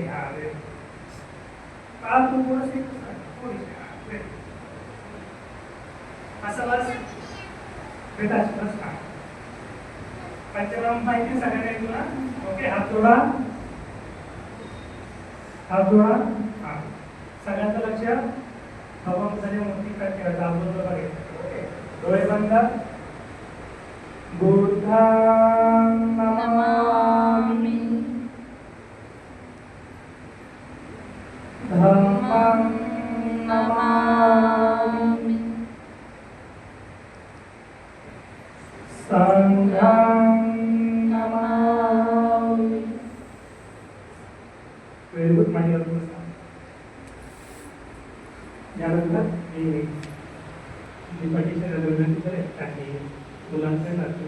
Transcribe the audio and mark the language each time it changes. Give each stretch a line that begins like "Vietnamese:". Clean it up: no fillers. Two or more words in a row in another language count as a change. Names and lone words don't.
Marathi: हा का तू थोडंशी असं बस बेटा बस का पंचनाम माहिती सगळ्यांना तुला. ओके हात जोडा हात जोडा. हा सगळ्यांचं लक्ष भगवंताच्या मूर्तीकडे दाबून ओके डोळे बंद.
Pali: बुद्धं नमामि धम्मं नमामि संघं नमामि.
English: very good.
Marathi: माझी यानंतर मी पटीशन विनंती करेन आणि मुलांचे नागरिक